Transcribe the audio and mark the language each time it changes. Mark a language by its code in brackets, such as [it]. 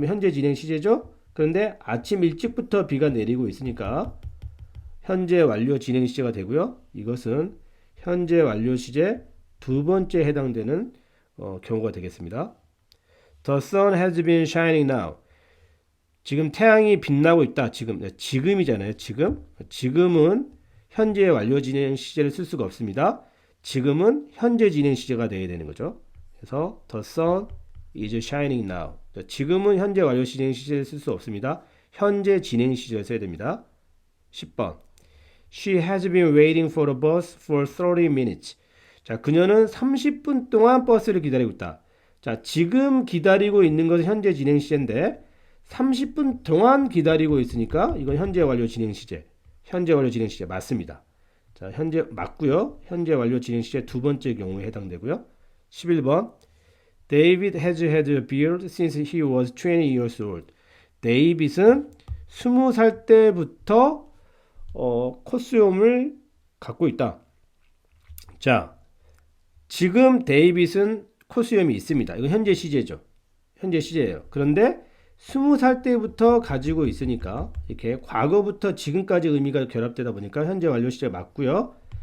[ko] 그럼 현재 진행 시제죠. 그런데 아침 일찍부터 비가 내리고 있으니까 현재 완료 진행 시제가 되고요. 이것은 현재 완료 시제 두 번째 해당되는 경우가 되겠습니다. [en] The sun has been shining now. [ko] 지금 태양이 빛나고 있다. 지금이잖아요. 지금은 현재 완료 진행 시제를 쓸 수가 없습니다. 지금은 현재 진행 시제가 되어야 되는 거죠. 그래서 [en] the sun is shining now. [ko] 지금은 현재 완료 진행 시제를 쓸 수 없습니다. 현재 진행 시제를 써야 됩니다. 10번. [en] She has been waiting for the bus for 30 minutes. [ko] 자, 그녀는 30분 동안 버스를 기다리고 있다. 자, 지금 기다리고 있는 것은 현재 진행 시제인데 30분 동안 기다리고 있으니까 이건 현재 완료 진행 시제. 현재 완료 진행 시제 맞습니다. 자, 현재 맞고요. 현재 완료 진행 시제 두 번째 경우에 해당되고요. 11번. [en] David has had a beard since he was 20 years old. [ko] 데이빗은 20살 때부터 콧수염을 갖고 있다. 자, 지금 데이빗은 콧수염이 있습니다. 이건 현재 시제죠. 현재 시제예요. 그런데 20살 때부터 가지고 있으니까 이렇게 과거부터 지금까지 의미가 결합되다 보니까 현재 완료 시제 맞고요.